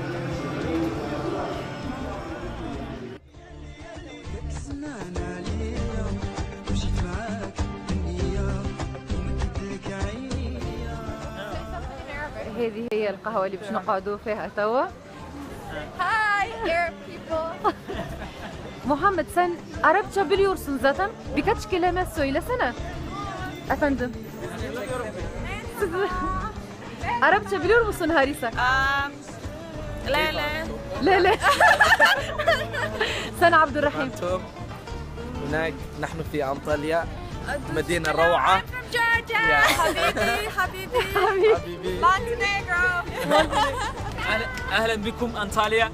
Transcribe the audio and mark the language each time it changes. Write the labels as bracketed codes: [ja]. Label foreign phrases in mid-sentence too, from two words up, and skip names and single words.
[ar] هذه هي القهوة اللي باش نقعدوا فيها توا. [en] Hi, Arab people. [tr] محمد سن Arapça biliyorsun zaten. Birkaç kelime söylesene. Efendim. Siz Arapça biliyor musun Harisa? [ar] لا لا سنة عبد الرحيم. هناك نحن في أنطاليا مدينة روعة. حبيبي حبيبي مونتينيغرو. اهلا بكم انطاليا.